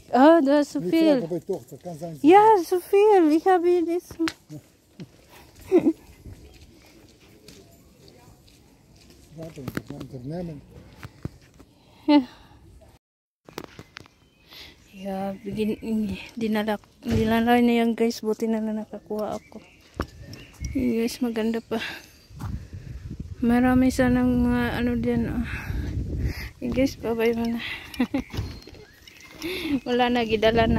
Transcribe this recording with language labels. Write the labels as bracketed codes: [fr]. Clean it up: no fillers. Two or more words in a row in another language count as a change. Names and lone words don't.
[de] Ah, du hast so Ich viel. frage meine Tochter, kann sein. Ja, so viel. Ich habe nicht so. Warte, Unternehmen. Ja. Yeah, [tl] dinala na yan guys, buti na nakakuha ako. Yun guys, maganda pa. Marami sanang mga ano dyan. Oh. Yun guys, babay mo na. Wala na, gidala na.